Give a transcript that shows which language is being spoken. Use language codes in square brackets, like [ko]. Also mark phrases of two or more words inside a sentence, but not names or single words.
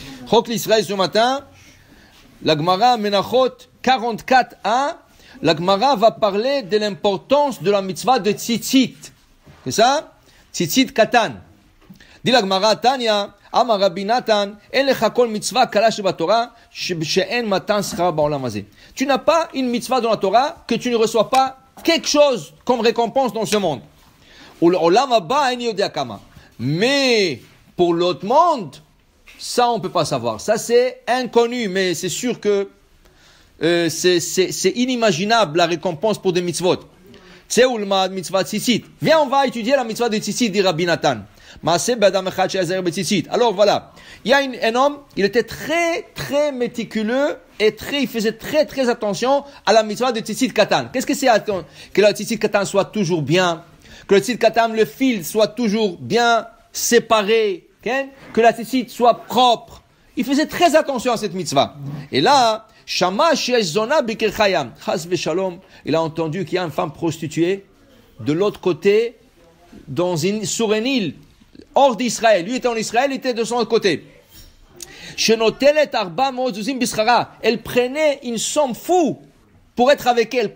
[fr] Chok l'Israël ce matin, la Gemara Menachot 44a, la Gemara va parler de l'importance de la mitzvah de tzitzit. C'est ça? [he] ציצית קטן. [fr] Dit la Gemara [he] תניא, אמר רבי נתן, אין לך כל מצוה קלה שבתורה, שאין מתן שכר בעולם הזה. [fr] Tu n'as pas une mitzvah dans la Torah que tu ne reçois pas quelque chose comme récompense dans ce monde. [he] עולם הבא אין יודע כמה. [fr] Mais pour l'autre monde, ça on peut pas savoir. Ça c'est inconnu, mais c'est sûr que c'est inimaginable la récompense pour des mitzvot. [he] צא ולמד מצות ציצית. [fr] Viens, on va étudier la mitzvah de tzitzit, dit Rabbi Natan. Alors voilà, il y a un homme, il était très méticuleux et il faisait très attention à la mitzvah de tzitzit katan. Qu'est-ce que c'est que la tzitzit katan soit toujours bien, que le tzitzit katan, le fil soit toujours bien séparé, okay? Que la tzitzit soit propre. Il faisait très attention à cette mitzvah. Et là, [he] שמע שיש זונה בכרכי הים, חס ושלום, [fr] il a entendu qu'il y a une femme prostituée de l'autre côté, sur une île, hors d'Israël. Lui était en Israël, il était de son côté. Elle prenait une somme fou pour être avec elle.